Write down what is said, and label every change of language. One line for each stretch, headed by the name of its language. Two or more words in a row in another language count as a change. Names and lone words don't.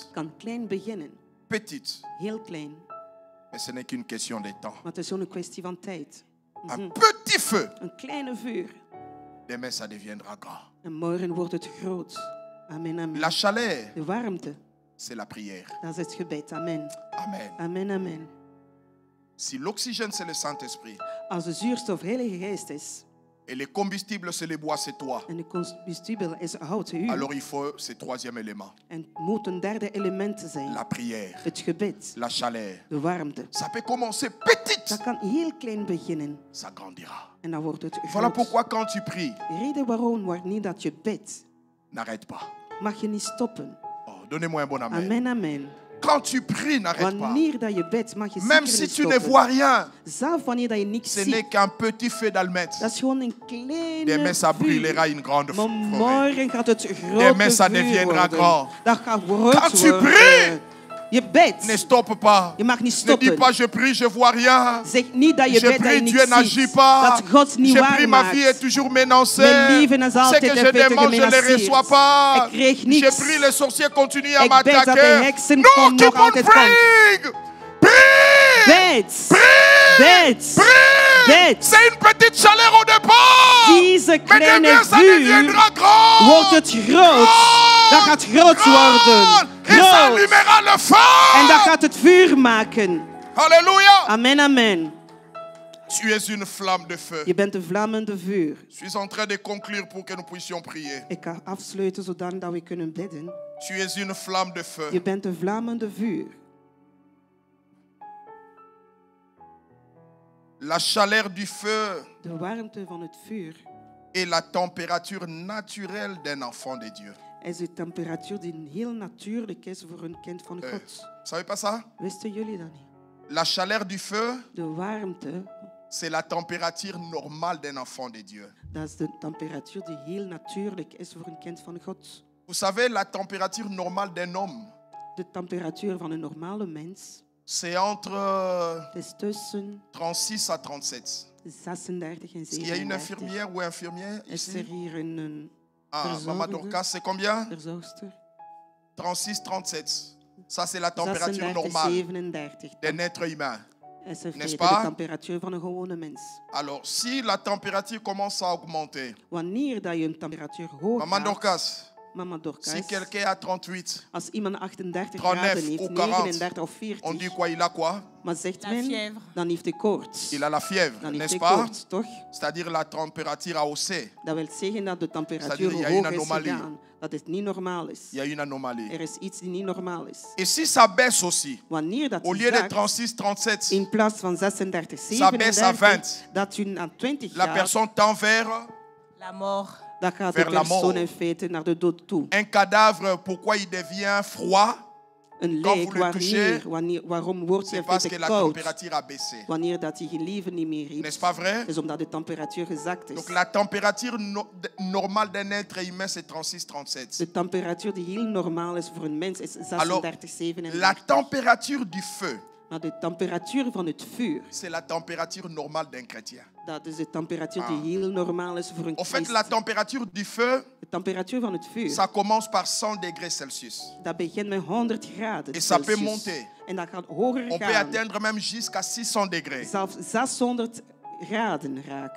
Dutch: kan klein beginnen,
French: petite,
Dutch: heel klein,
French: mais ce n'est qu'une question de temps.
Dutch: maar het is gewoon een kwestie van tijd.
French: Un petit feu,
Dutch: Een kleine vuur
French: demain ça deviendra grand.
Dutch: en morgen wordt het groot. Amen, amen.
French: La chaleur,
Dutch: De warmte,
French: c'est la prière.
Dutch: dat is het gebed. Amen. Amen. Amen, amen.
French: Si l'oxygène c'est le Saint-Esprit
Dutch: Als de zuurstof Heilige Geest is
French: et les combustibles c'est le bois, c'est toi,
Dutch: en de combustible is hout, u,
French: alors il faut ce troisième élément,
Dutch: en het moet een derde element zijn.
French: la prière,
Dutch: Het gebed,
French: la chaleur.
Dutch: de warmte.
French: Ça peut commencer petite,
Dutch: Dat kan heel klein beginnen
French: ça grandira.
Dutch: en dan wordt het
French: Voilà
Dutch: groot.
French: pourquoi quand tu pries,
Dutch: De reden waarom, wanneer dat je bidt,
French: n'arrête pas.
Dutch: mag je niet stoppen.
French: Oh, donnez-moi un bon amen. Amen, amen. Quand tu pries, n'arrête pas.
Dutch: Wanneer dat je bidt, mag je
French: Même
Dutch: zeker
French: si
Dutch: niet
French: tu ne
Dutch: stoppen.
French: vois rien,
Dutch: Zelf wanneer dat je niks
French: ce n'est
Dutch: ziet,
French: qu'un petit feu d'allumette.
Dutch: dat is gewoon een kleine
French: Demain, ça
Dutch: vuur.
French: brûlera une grande
Dutch: Maar
French: forêt.
Dutch: morgen gaat het grote
French: Demain, ça
Dutch: vuur
French: deviendra
Dutch: worden.
French: grand.
Dutch: Dat gaat groot
French: Quand tu
Dutch: worden.
French: pries,
Dutch: Je bidt.
French: Ne stoppe pas.
Dutch: Je mag niet
French: Ne dis
Dutch: stoppen.
French: pas je prie, je vois rien.
Dutch: Zeg niet dat je
French: Je
Dutch: bidt dat je
French: prie,
Dutch: niks
French: Dieu n'agit
Dutch: ziet.
French: pas.
Dutch: Dat God niet
French: Je
Dutch: waar
French: prie, ma vie est
Dutch: maakt.
French: toujours menacée.
Dutch: Mijn leven is
French: Ce
Dutch: altijd
French: que
Dutch: in
French: je
Dutch: feite
French: demande, je ne le
Dutch: gemenaceerd.
French: reçois pas.
Dutch: Ik kreeg
French: Je
Dutch: niks.
French: prie, les sorciers continuent à
Dutch: Ik bid dat de
French: m'attaquer.
Dutch: heksen
French: Non,
Dutch: nog
English: keep on
Dutch: altijd
English: praying.
French: Prie.
Dutch: Bid.
French: Prie.
Dutch: Bid.
French: Prie.
Dutch: Bid.
French: C'est une petite chaleur au départ.
Dutch: Deze
French: Mais
Dutch: kleine
French: demain, ça
Dutch: vuur
French: deviendra grand.
Dutch: wordt het groot. Dat gaat groot worden.
French: Et ça
Dutch: Groot.
French: allumera le
Dutch: En
French: feu.
Dutch: dat gaat het vuur maken.
French: Alléluia. Amen, amen. Tu es une flamme de feu.
Dutch: Je bent een vlammende vuur.
French: Je suis en train de conclure pour que nous puissions prier.
Dutch: Ik ga afsluiten zodat we kunnen bidden.
French: Tu es une flamme de feu.
Dutch: Je bent een vlammende vuur.
French: La chaleur du feu
Dutch: De warmte van het vuur
French: est la température naturelle d'un enfant de Dieu.
Dutch: is de temperatuur die heel natuurlijk is voor een kind van God.
French: Vous savez pas ça?
Dutch: Wisten jullie dat niet?
French: La chaleur du feu,
Dutch: De warmte,
French: c'est la température normale d'un enfant de Dieu.
Dutch: dat is de temperatuur die heel natuurlijk is voor een kind van God.
French: Vous savez, la température normale d'un homme,
Dutch: De temperatuur van een normale mens
French: c'est entre
Dutch: is tussen
French: 36 à 37.
Dutch: 36 en
French: Est-ce qu'il y a une 37. infirmière ou infirmière
Dutch: Is
French: ici?
Dutch: er hier een Ah, verzorger?
French: Maman Dorcas, c'est combien?
Dutch: verzorgster?
French: 36, 37. Ça, c'est la température 36, normale 37. d'un être humain.
Dutch: Is er
French: N'est-ce
Dutch: de
French: pas?
Dutch: temperatuur van een gewone mens.
French: Alors, si la température commence à augmenter,
Dutch: Wanneer dat je een temperatuur hoog
French: Maman
Dutch: gaat, Dorcas, Mama
French: Si Dorcas, quelqu'un a 38,
Dutch: als iemand 38 39 graden heeft,
French: ou 40,
Dutch: 39 of
French: on dit 40, quoi? Il a quoi?
Dutch: maar zegt
French: La
Dutch: men,
French: fièvre.
Dutch: dan heeft hij koorts.
French: Il a la fièvre,
Dutch: Dan heeft
French: n'est-ce
Dutch: hij
French: pas?
Dutch: koorts, toch?
French: C'est-à-dire la température a haussé.
Dutch: Dat wil zeggen dat de
French: C'est-à-dire,
Dutch: temperatuur
French: il y a une
Dutch: hoog is
French: anomalie.
Dutch: gegaan. Dat het niet normaal is.
French: Il y a une anomalie.
Dutch: Er is iets die niet normaal is.
French: Et si ça baisse aussi,
Dutch: Wanneer dat
French: au
Dutch: u
French: lieu de
Dutch: zakt,
French: 36, 37,
Dutch: in plaats van 36,
French: Ça baisse à 37, 20.
Dutch: dat u naar 20
French: la
Dutch: gaat,
French: personne tend vers La mort.
Dutch: dan gaat de
French: vers la
Dutch: persoon
French: mort.
Dutch: in feite naar de dood toe.
French: un cadavre. Pourquoi il devient froid?
Dutch: Een
French: Quand
Dutch: lijk,
French: vous le touchez,
Dutch: waarom wordt hij
French: C'est
Dutch: in
French: parce
Dutch: feite
French: que la
Dutch: koud?
French: température a baissé.
Dutch: Wanneer dat hij geen leven niet meer heeft,
French: N'est-ce pas vrai?
Dutch: is omdat de temperatuur gezakt is.
French: Donc la température normale d'un être humain, c'est 36, 37.
Dutch: De temperatuur die heel normaal is voor een mens is
French: Alors,
Dutch: 36, 37.
French: la température du feu,
Dutch: Maar de temperatuur van het vuur,
French: c'est la température normale d'un chrétien.
Dutch: dat is de temperatuur die heel normaal is voor een
French: En fait,
Dutch: christen.
French: la température du feu,
Dutch: De temperatuur van het vuur,
French: ça commence par 100 degrés Celsius.
Dutch: dat begint met 100 graden
French: Et ça peut
Dutch: Celsius.
French: monter.
Dutch: En dat gaat hoger
French: On peut
Dutch: gaan.
French: atteindre même jusqu'à 600 degrés.
Dutch: Zelfs 600 graden raken.